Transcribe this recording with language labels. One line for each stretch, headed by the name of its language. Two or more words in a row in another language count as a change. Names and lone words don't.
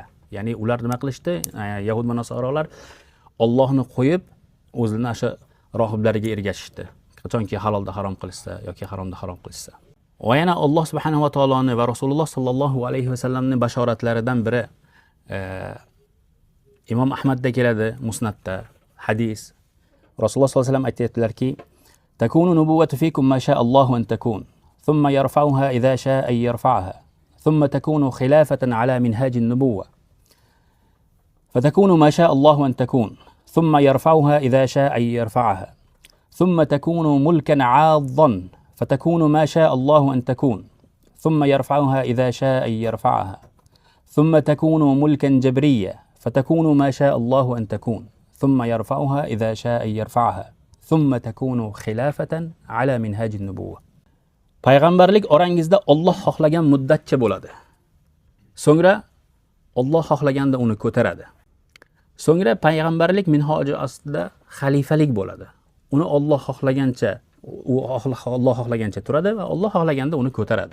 Uzbek: Ya'ni ular nima qilishdi? Yahud va nasoralar Allohni qo'yib o'zlarini o'sha rohiblariga ergashishdi. Qachonki halolda harom qilishsa yoki haromda harom qilishsa. Va yana Alloh
Arabic: سبحانه وتعالى
Uzbek: va Rasululloh
Arabic: صلى الله عليه
Uzbek: vasallamning bashoratlaridan biri Imom Ahmadda keladi, Musnadda hadis. Rasululloh
Arabic: صلى الله عليه وسلم
Uzbek: aytayotdilarki,
Arabic: تكون النبوة فيكم ما شاء الله أن تكون. ثم يرفعها إذا شاء أن يرفعها ثم تكون خلافة على منهاج النبوة فتكون ما شاء الله أن تكون ثم يرفعها إذا شاء أن يرفعها ثم تكون ملكا عاضا فتكون ما شاء الله أن تكون ثم يرفعها إذا شاء أن يرفعها ثم تكون ملكا جبريا فتكون ما شاء الله أن تكون ثم يرفعها إذا شاء أن يرفعها ثم تكون خلافة على منهاج النبوة.
Uzbek: Payg'ambarlik orangizda Alloh xohlagan muddatcha bo'ladi. So'ngra Alloh xohlaganda uni ko'taradi. So'ngra payg'ambarlik minhoji ostida xalifalik bo'ladi. Uni Alloh xohlagancha, Alloh xohlagancha turadi va Alloh xohlaganda uni ko'taradi.